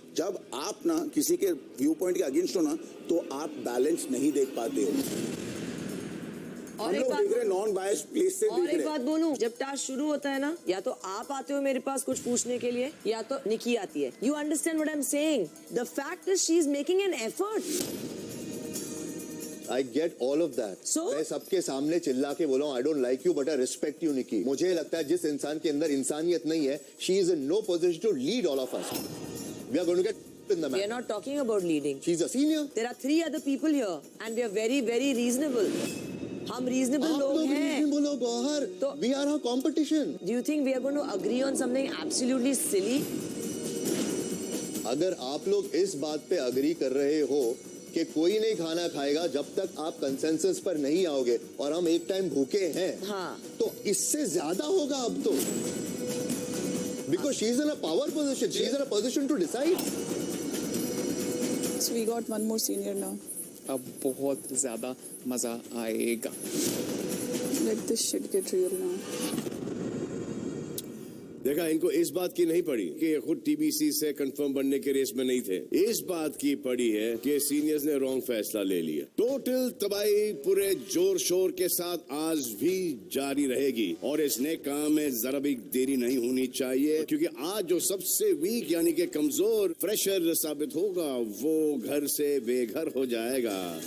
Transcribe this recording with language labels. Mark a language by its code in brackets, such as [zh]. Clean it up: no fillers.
[hi] जब आप ना किसी के व्यू पॉइंट के अगेंस्ट हो ना, तो आप बैलेंस नहीं देख पाते हो। और हम लोग देख रहे नॉन बायस प्लेस से देख रहे। एक बात बोलूं, जब टास्क शुरू होता है ना, या तो आप आते हो मेरे पास कुछ पूछने के लिए, या तो निकी आती है। [en] You understand what I'm saying? The fact is she is making an effort. I get all of that. So? [hi] मैं सबके सामने चिल्ला के बोला [en] I don't like you but I respect you, [hi] निकी। मुझे लगता है जिस इंसान के अंदर इंसानियत नहीं है, [en] she is in no position to lead all of us. We are going to get in the match. We are not talking about leading. She's a senior. There are 3 other people here and we are very, very reasonable. [hi] हम reasonable लोग हैं। reasonable लोग बाहर, तो [en] we are her competition. Do you think we are going to agree on something absolutely silly? [hi] अगर आप लोग इस बात पे अग्री कर रहे हो कि कोई नहीं खाना खाएगा जब तक आप कंसेंसस पर नहीं आओगे, और हम एक टाइम भूखे हैं, हाँ, तो इससे ज्यादा होगा अब तो। [en] Because she is in a power position, she is in a position to decide. So we got one more senior now. [hi] अब बहुत ज्यादा मजा आएगा। [en] Let this shit get real now. [hi] देखा, इनको इस बात की नहीं पड़ी कि ये खुद टीबीसी से कंफर्म बनने के रेस में नहीं थे। इस बात की पड़ी है कि सीनियर्स ने रॉन्ग फैसला ले लिया। टोटल तबाही पूरे जोर शोर के साथ आज भी जारी रहेगी, और इस नए काम में जरा भी देरी नहीं होनी चाहिए, क्योंकि आज जो सबसे वीक यानी कि कमजोर फ्रेशर साबित होगा, वो घर से बेघर हो जाएगा।